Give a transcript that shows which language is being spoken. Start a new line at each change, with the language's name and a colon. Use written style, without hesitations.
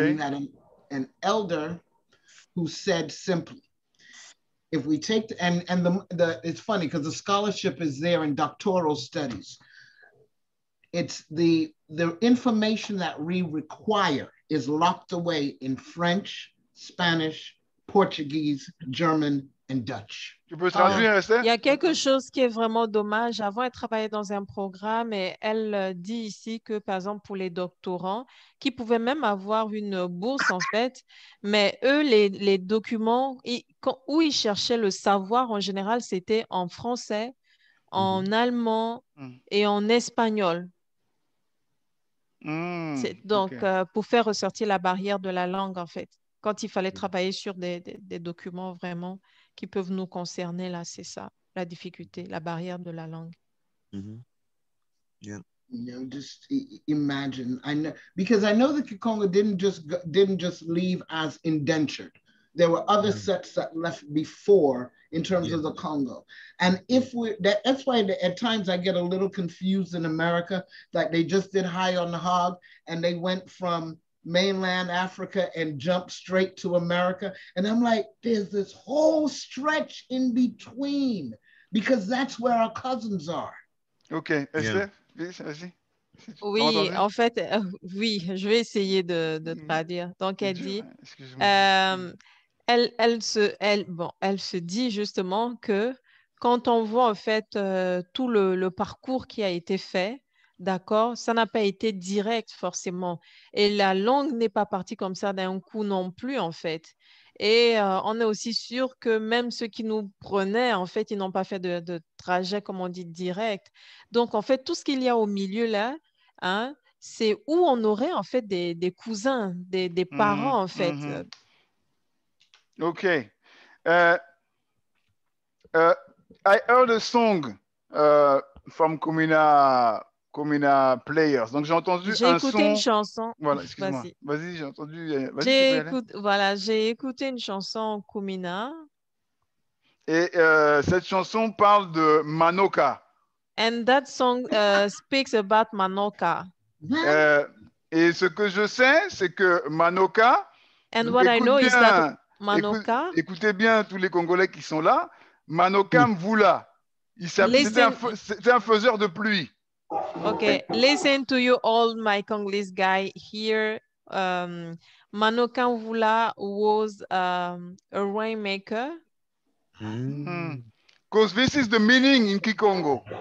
English: And you had an elder who said simply, if we take, it's funny because the scholarship is there in doctoral studies. It's the information that we require is locked away in French, Spanish, Portuguese, German, and Dutch.
French: Tu peux traduire, Esther? Il y a quelque chose qui est vraiment dommage. Avant, elle travaillait dans un programme et elle dit ici que, par exemple, pour les doctorants, qui pouvaient même avoir une bourse, en fait, mais eux, les documents, où ils cherchaient le savoir, en général, c'était en français, en allemand et en espagnol. Donc, pour faire ressortir la barrière de la langue, en fait. Quand il fallait travailler sur des documents vraiment qui peuvent nous concerner, là, c'est ça, la difficulté, la barrière de la langue.
English: Yeah. You know, just imagine. Because I know that Kikongo didn't just leave as indentured. There were other sets that left before in terms of the Congo. And that's why at times I get a little confused in America, like they just did High on the Hog and they went from mainland Africa and jumped straight to America. And I'm like, there's this whole stretch in between because that's where our cousins are.
French: Okay, Esther, vas-y. Oui, en fait, oui, je vais essayer de traduire. Donc, elle dit, elle se dit justement que quand on voit en fait tout le parcours qui a été fait, d'accord, ça n'a pas été direct forcément. Et la langue n'est pas partie comme ça d'un coup non plus en fait. Et on est aussi sûr que même ceux qui nous prenaient, en fait, ils n'ont pas fait de trajet, comme on dit, direct. Donc, en fait, tout ce qu'il y a au milieu là, hein, c'est où on aurait en fait des cousins, des parents en fait. OK.
English: I heard a song from Comina Players.
French: Donc, j'ai entendu un son. J'ai écouté une chanson. Voilà, excuse-moi. Vas-y, j'ai entendu. J'ai écouté une chanson Comina. Et cette chanson parle de Manoka.
English: And that song speaks about Manoka.
French: Et ce que je sais, c'est que Manoka,
English: And what I know is that Manoka.
French: Écoutez bien tous les Congolais qui sont là. Manoka Mvula. C'était un faiseur de pluie.
English: Okay, listen to you all, my Congolese guy here. Manoka Mvula was a rainmaker. Because this is the meaning in Kikongo.